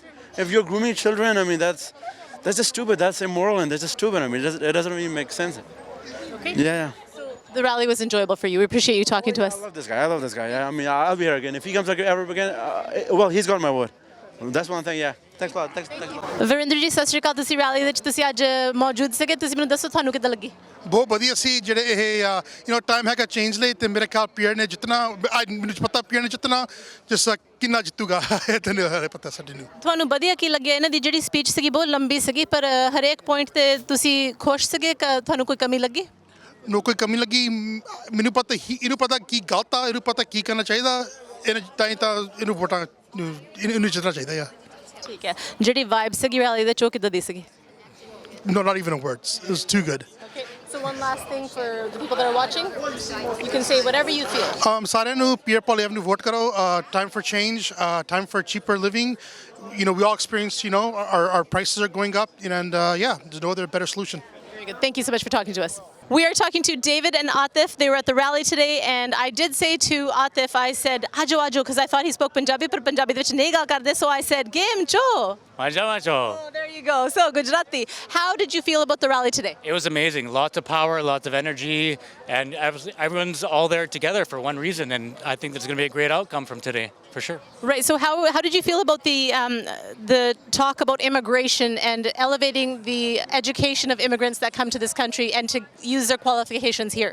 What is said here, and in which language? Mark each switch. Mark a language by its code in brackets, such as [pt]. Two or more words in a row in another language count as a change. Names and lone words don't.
[en] If you're grooming children, I mean, that's just stupid. That's immoral and that's just stupid. I mean, it doesn't really make sense. Okay. Yeah. So the rally was enjoyable for you. We appreciate you talking to us. I love this guy. Yeah, I mean, I'll be here again. If he comes ever again, well, he's got my word. That's one thing, yeah. Thanks a lot. Thanks. [pa] ਵਰਿੰਦਰ ਜੀ ਸਤਿ ਸ਼੍ਰੀ ਅਕਾਲ ਤੁਸੀਂ ਰੈਲੀ ਵਿੱਚ ਤੁਸੀਂ ਅੱਜ ਮੌਜੂਦ ਸੀਗੇ ਤੁਸੀਂ ਮੈਨੂੰ ਦੱਸੋ ਤੁਹਾਨੂੰ ਕਿੱਦਾਂ ਲੱਗੀ ਬਹੁਤ ਵਧੀਆ ਸੀ ਜਿਹੜੇ ਇਹ ਟਾਈਮ ਹੈਗਾ ਚੇਂਜ ਲਈ ਤੇ ਮੇਰੇ ਖਿਆਲ ਪੀਅਰ ਨੇ ਜਿੰਨਾ ਮੈਨੂੰ ਪਤਾ ਪੀਅਰ ਨੇ ਜਿੰਨਾ ਜਿਸ ਕਿੰਨਾ ਜਿੱਤੂਗਾ ਤੈਨੂੰ ਪਤਾ ਸਾਡੇ ਨੂੰ ਤੁਹਾਨੂੰ ਵਧੀਆ ਕੀ ਲੱਗਿਆ ਇਹਨਾਂ ਦੀ ਜਿਹੜੀ ਸਪੀਚ ਸੀਗੀ ਬਹੁਤ ਲੰਬੀ ਸੀਗੀ ਪਰ ਹਰੇਕ ਪੁਆਇੰਟ ਤੇ ਤੁਸੀਂ ਖੁਸ਼ ਸੀਗੇ ਤੁਹਾਨੂੰ ਕੋਈ ਕਮੀ ਲੱਗੀ ਨੂੰ ਕੋਈ ਕਮੀ ਲੱਗੀ ਮੈਨੂੰ ਪਤਾ ਇਹਨੂੰ ਪਤਾ ਕੀ ਗਲਤ ਆ ਇਹਨੂੰ ਪਤਾ ਕੀ ਕਰਨਾ ਚਾਹੀਦਾ ਤਾਂ ਇਹਨੂੰ ਵੋਟਾਂ ਇਹਨੂੰ ਜਿੱਤਣਾ ਚਾਹੀਦਾ ਆ ਠੀਕ ਹੈ ਜਿਹੜੀ ਵਾਈਬ ਸੀਗੀ ਰੈਲੀ ਦੇ ਚੋ ਕਿੱਦਾਂ ਦੀ ਸੀਗੀ [en] No, not even in words. It was too good. Okay, so one last thing for the people that are watching. You can say whatever you feel. [pa] ਸਾਰਿਆਂ ਨੂੰ Pierre Poilievre ਨੂੰ vote ਕਰੋ. [en] Time for change. Time for cheaper living. You know, we all experience. You know, our prices are going up, and yeah, there's no other better solution. Very good. Thank you so much for talking to us. We are talking to David and Atif. They were at the rally today, and I did say to Atif, I said, [pa] "ਆਜੋ, ਆਜੋ," [en] because I thought he spoke Punjabi, but [pa] ਪੰਜਾਬੀ ਦੇ ਵਿੱਚ ਨਹੀਂ ਗੱਲ ਕਰਦੇ, [en] so I said, [gu] "ગમે છો." [pa] ਆਜੋ, ਆਜੋ. [en] Oh, there you go. So Gujarati. How did you feel about the rally today? It was amazing. Lots of power, lots of energy, and everyone's all there together for one reason. And I think there's going to be a great outcome from today, for sure. Right. So how did you feel about the talk about immigration and elevating the education of immigrants that come to this country and to use their qualifications here?